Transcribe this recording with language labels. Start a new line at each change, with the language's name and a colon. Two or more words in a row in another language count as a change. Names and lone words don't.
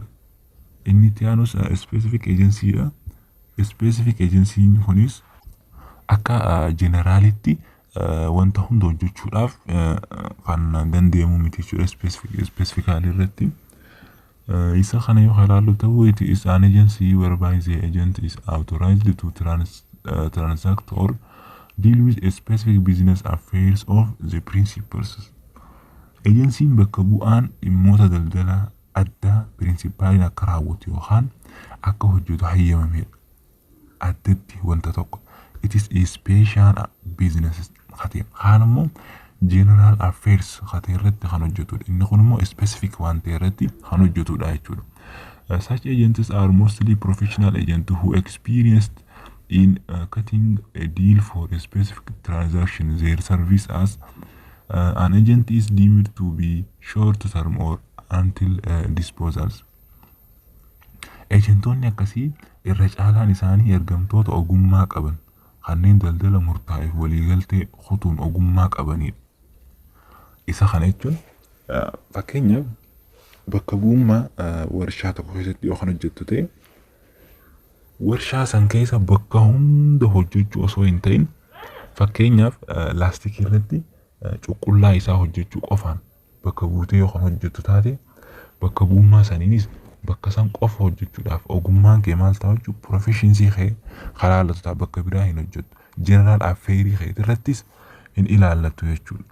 Oromo: Inni itti aanus
English: specific agency'dha. Specific agency'n
Oromo: kunis akka generaalitti wanta hunda hojjechuudhaaf kan danda'amu miti jechuudha. Specifically irratti isa kana yoo ilaallu ta'u
English: it is an agency whereby the agent is authorized to transact or deal with a specific business affairs of the principals.
Oromo: Agency'n bakka bu'aan dhimmoota daldala adda principaliin akka raawwatu yookaan akka hojjetu hayyamamedha. Addatti wanta tokko.
English: It is a special business khatee.
Oromo: Kaan immoo
English: general affairs
Oromo: khatee irratti kan hojjetudha. Inni kun immoo specific waan ta'e irratti kan hojjetudha jechuudha.
English: Such agents are mostly professional agents who experienced in cutting a deal for a specific transaction. Their service as an agent is deemed to be short term or until disposals.
Oromo: Agentoonni akkasii irra caalaan isaanii ergamtoota ogummaa qaban kanneen daldala murtaa'eef waliigaltee kutuun ogummaa qabanidha. Isa kana jechuun fakkeenyaaf bakka bu'ummaa warshaa tokko keessatti yoo kan hojjettu ta'e warshaa san keessa bakka hunda hojjechuu osoo hin ta'in fakkeenyaaf laastikii irratti cuqullaa isaa hojjechuu qofaan bakka buutee yoo kan hojjettu taate bakka bu'ummaa saniinis bakka san qofa hojjechuudhaaf ogummaan kee maal ta'a jechuudha profeshiinsii kee halaalatu ta'a bakka biraa hin hojjettu
English: jeneraal affeerii
Oromo: kee irrattis hin ilaallatu jechuudha.